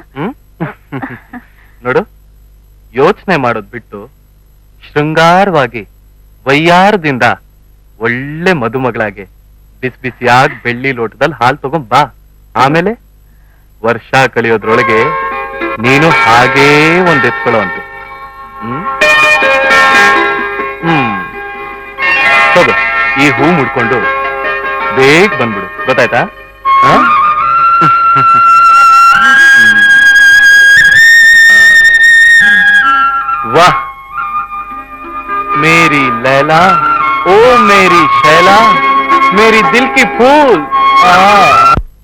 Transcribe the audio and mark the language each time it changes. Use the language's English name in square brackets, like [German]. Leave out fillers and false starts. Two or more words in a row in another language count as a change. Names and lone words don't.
[Kannada] ನೋಡು, ಯೋಚನೆ ಮಾಡೋದ್ ಬಿಟ್ಟು ಶೃಂಗಾರವಾಗಿ ವಯ್ಯಾರದಿಂದ ಒಳ್ಳೆ ಮದುಮಗಳಾಗಿ ಬಿಸಿ ಬಿಸಿಯಾಗಿ ಬೆಳ್ಳಿ ಲೋಟದಲ್ಲಿ ಹಾಲು ತಗೊಂಡ್ ಬಾ. ಆಮೇಲೆ ವರ್ಷ ಕಳಿಯೋದ್ರೊಳಗೆ ನೀನು ಹಾಗೇ ಒಂದ್ ಎತ್ಕೊಳ್ಳೋ ಅಂತ. ತಗೋ, ಈ ಹೂ ಮುಡ್ಕೊಂಡು ಬೇಗ ಬಂದ್ಬಿಡು, ಗೊತ್ತಾಯ್ತಾ? [Hindi] वाह मेरी लैला, ओ मेरी शैला, मेरी दिल की फूल।